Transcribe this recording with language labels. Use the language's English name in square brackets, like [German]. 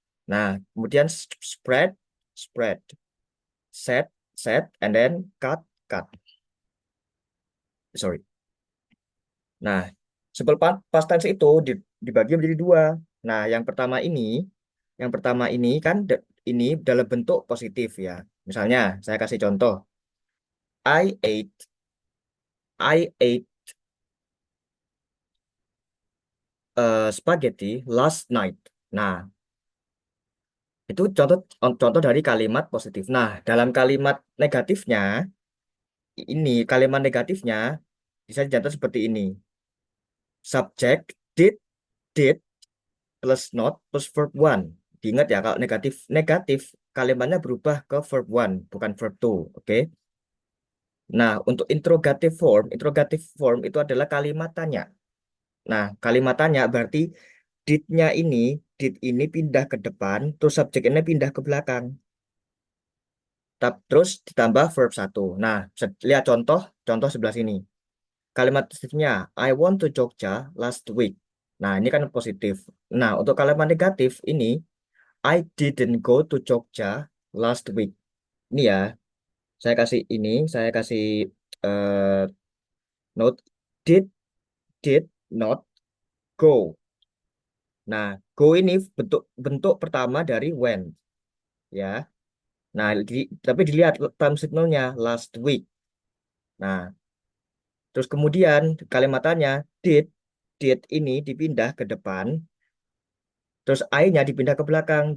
[Indonesian] Nah, kemudian [English] spread spread, set set, and then cut cut. Sorry. [Indonesian] Nah, simple past tense itu dibagi menjadi dua. Nah, yang pertama ini kan ini dalam bentuk positif ya. Misalnya, saya kasih contoh. [English] I ate I ate spaghetti last night. [Indonesian] Nah, itu contoh contoh dari kalimat positif. Nah, dalam kalimat negatifnya, ini kalimat negatifnya bisa dicatat seperti ini. [English] Subject did plus not plus verb one. [Indonesian] Diingat ya, kalau negatif negatif kalimatnya berubah ke verb one, bukan verb two. Oke. Nah, untuk interrogative form itu adalah kalimat tanya. Nah, kalimat tanya berarti did ini pindah ke depan, terus subjek ini pindah ke belakang. Terus ditambah verb satu. Nah, lihat contoh sebelah sini. Kalimat positifnya, [English] I went to Jogja last week. [Indonesian] Nah, ini kan positif. Nah, untuk kalimat negatif ini, [English] I didn't go to Jogja last week. [Indonesian] Ini ya, saya kasih eh, note, [English] did did not go. [Indonesian] Nah, go ini bentuk bentuk pertama dari when, ya. Nah, tapi dilihat time signalnya last week. Nah, terus kemudian kalimatannya did did ini dipindah ke depan, terus I-nya dipindah ke belakang.